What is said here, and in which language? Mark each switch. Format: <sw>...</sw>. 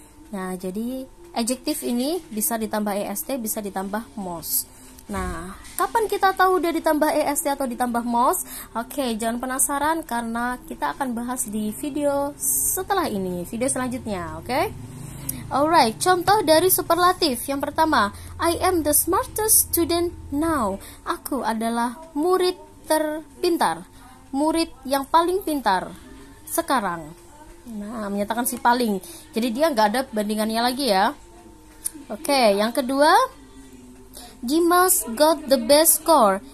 <id>Nah, jadi adjective ini bisa ditambah est, bisa ditambah most. Nah, kapan kita tahu udah ditambah est atau ditambah most? Oke, jangan penasaran karena kita akan bahas di video setelah ini, video selanjutnya, oke? Alright, contoh dari superlatif. Yang pertama,</id> <en>I am the smartest student now.</en> <id>Aku adalah murid terpintar, murid yang paling pintar sekarang. Nah, menyatakan si paling. Jadi dia nggak ada bandingannya lagi ya. Oke, yang kedua,</id> <en>Dimas got the best score.</en>